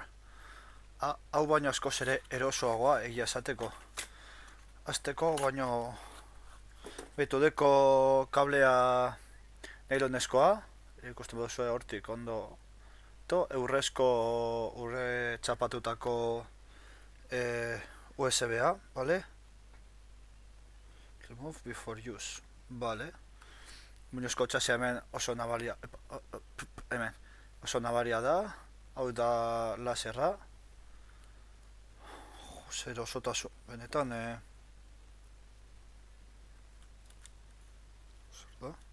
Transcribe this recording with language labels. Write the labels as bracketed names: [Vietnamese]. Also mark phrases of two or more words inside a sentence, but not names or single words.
[Basque] Hau baino askoz ere erosoagoa egia esateko. Azteko baino... Beitu deko kablea nailoneskoa. Ikusten baduzue hortik ondo. Urre txapatutako USB-a, vale? [English] Remove before use, [Basque] vale. Muñozko txasia hemen oso nabaria, hemen, oso nabaria da. Hau da laserra. Zer osotasun, benetan, zer da?